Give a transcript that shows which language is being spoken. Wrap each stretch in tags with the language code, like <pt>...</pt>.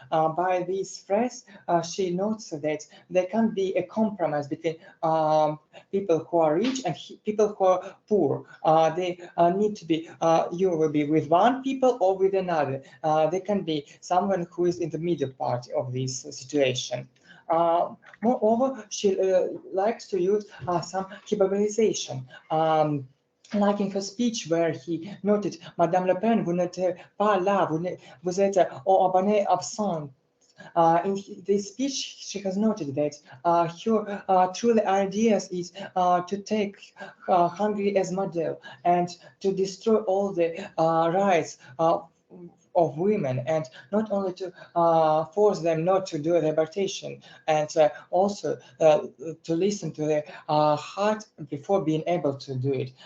<en>By this phrase, she notes that there can be a compromise between people who are rich and people who are poor. They need to be, you will be with one people or with another. They can be someone who is in the middle part of this situation. Moreover, she likes to use some hyperbolization. Like in her speech where he noted,</en> <fr>Madame Le Pen, vous n'êtes pas là, vous êtes au abonné absent.</fr> <en>In this speech, she has noted that her truly ideas is to take Hungary as model and to destroy all the rights of women, and not only to force them not to do the abortion, and also to listen to their heart before being able to do it.</en>